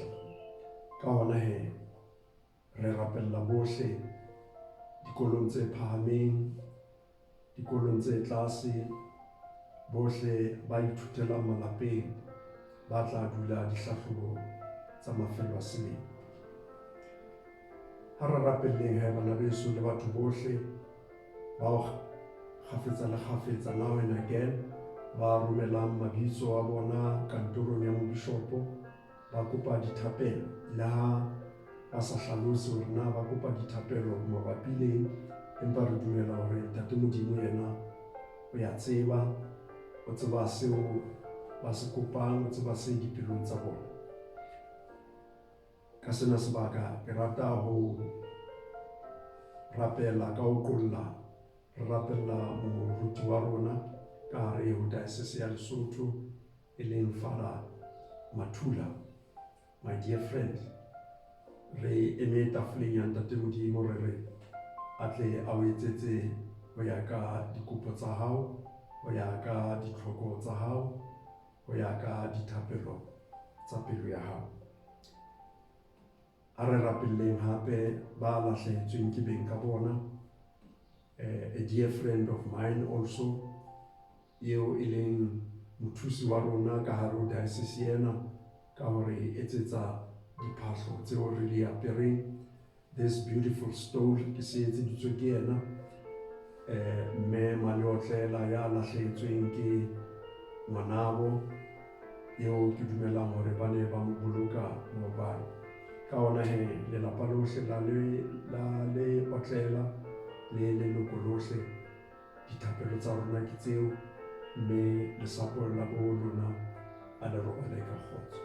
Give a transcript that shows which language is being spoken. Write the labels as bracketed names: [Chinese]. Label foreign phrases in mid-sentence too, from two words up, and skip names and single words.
[Southern Sotho] Ka hona he, re rapella bohle dikolong tse phahameng, dikolong tse tlase, bohle ba ithutelang malapeng, ba tla dula dihlahlobo tsa mafelo a selemo. Ha re rapelleng he bana beso le batho bohle bao kgafetsa le kgafetsa, [English] now and again, [Southern Sotho] ba romelang mabitso a bona kantorong ya mobishopo, ba kopa dithapelo, le ha ba sa hlalose hore na ba kopa dithapelo mabapi le, empa re dumela hore Ntate Modimo yena o ya tseba, o tseba seo ba se kopang, o tseba se dipelong tsa bona. Ka sena sebaka ke rata ho rapela ka ho qolla, re rapella moruti wa rona ka hare ho diocese ya Lesotho, e leng Father Mathula, [English] my dear friend. [Southern Sotho] Re eme tafoleng ya Ntate Modimo, re re a tle a o etsetse ho ya ka dikopo tsa hao, ho ya ka ditlhoko tsa hao, ho ya ka dithapelo tsa pelo ya hao. Ha re rapelleng hape ba lahlehetsweng ke beng ka bona, [English] a dear friend of mine also, [Southern Sotho] eo e leng mothusi wa rona ka hare ho diocese ena, ka hore etsetsa diphahlo tseo re di apereng. [English] This beautiful stole [Southern Sotho] ke se etseditswe ke yena, mme Maleotlela ya lahlehetsweng ke ngwanabo, eo ke dumelang hore ba ne ba mo boloka mobile. Ka hona he, lelapa lohle la le Otlela le leloko lohle, dithapelo tsa rona ke tseo, mme lesapo la bo lona a le robale ka kgotso.